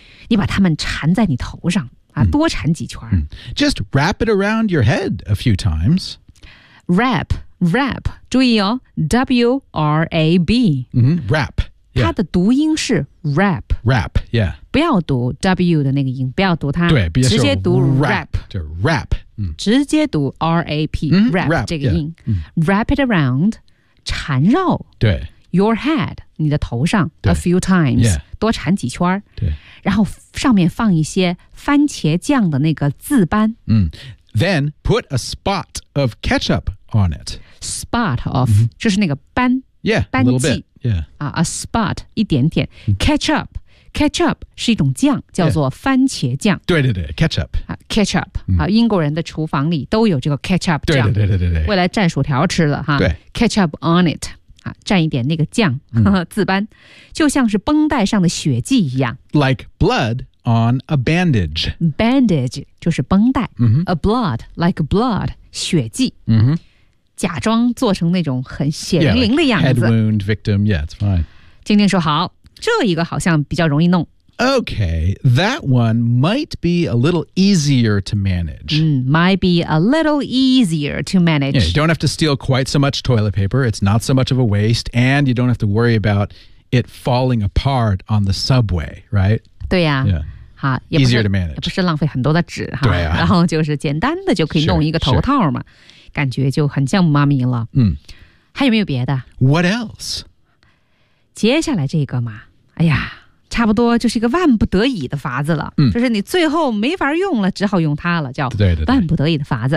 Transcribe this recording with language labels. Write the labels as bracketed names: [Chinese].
[Chinese] 你把它们缠在你头上、啊嗯、多缠几圈、嗯。 [English] Just wrap it around your head a few times. Wrap, [Chinese] 注意哦 [English] ,W-R-A-B.、嗯、wrap. [Chinese] 它的读音是 rap [English] rap yeah [Chinese] 不要读 w 的那个音不要读它对比较直接读 rap 就 rap、嗯、直接读 rap、嗯、 [English] rap, rap [Chinese] 这个音、 [English] yeah. wrap it around [Chinese] 缠绕对 [English] your head [Chinese] 你的头上 [English] a few times、 yeah. [Chinese] 多缠几圈对然后上面放一些番茄酱的那个渍斑、 [English] 嗯、then put a spot of ketchup on it spot of、 [Chinese] 嗯、就是那个斑 [English] yeah [Chinese] 斑迹 [English] a little bit Yeah. A spot, [Chinese] 一点点 Ketchup, ketchup 是一种酱叫做番茄酱、 [English] yeah. [Chinese] 对对对 ,ketchup Ketchup,、嗯、英国人的厨房里都有这个 ketchup 酱对对对 对, 对, 对未来蘸薯条吃了哈对 [English] Ketchup on it [Chinese] 蘸一点那个酱渍斑、嗯、就像是绷带上的血迹一样 [English] Like blood on a bandage [Chinese] Bandage 就是绷带、 [English] mm-hmm. A blood, like blood, [Chinese] 血迹、 [English] mm-hmm. [Chinese] 假装做成那种很血淋淋的样子。 [English] Yeah, like、head wound victim, yeah, it's fine. [Chinese] 晶晶说好，这一个好像比较容易弄。 [English] Okay, that one might be a little easier to manage.、嗯、might be a little easier to manage. Yeah, you don't have to steal quite so much toilet paper. It's not so much of a waste. And you don't have to worry about it falling apart on the subway, right? [Chinese] 对呀、啊。 [English] Yeah. [Chinese] 啊、 [English] Easier to manage. [Chinese] 也不是浪费很多的纸、啊、然后就是简单的就可以弄一个头套嘛 [English] sure, sure. [Chinese] 感觉就很像妈咪了、嗯、还有没有别的 [English] What else? [Chinese] 接下来这个嘛哎呀差不多就是一个万不得已的法子了、嗯、就是你最后没法用了只好用它了叫万不得已的法子